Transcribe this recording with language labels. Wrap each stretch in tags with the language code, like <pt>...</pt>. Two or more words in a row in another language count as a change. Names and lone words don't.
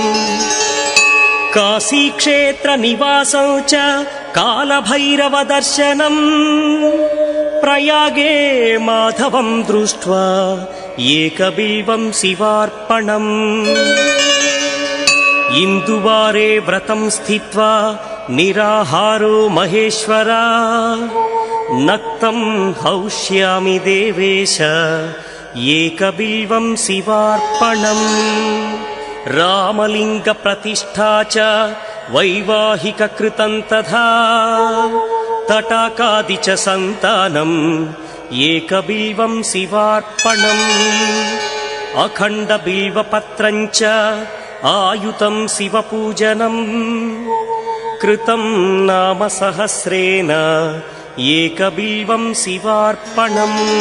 <sa>काशीक्षेत्रनिवासं च कालभैरवदर्शनम् प्रयागे माधवं दृष्ट्वा एकबिल्वं शिवार्पणम् इन्दुवारे व्रतं स्थित्वा निराहारो महेश्वरा नक्तं हौष्यामि देवेश ఏకబిల్వం శివార్పణం రామలింగ ప్రతిష్ఠా చ వైవాహిక కృతం తథా తటాకాది చ సంతానం ఏకబిల్వం శివార్పణం అఖండ బిల్వపత్రం చ ఆయుతం శివపూజనం కృతం నామ సహస్రేణ ఏకబిల్వం శివార్పణం</sa>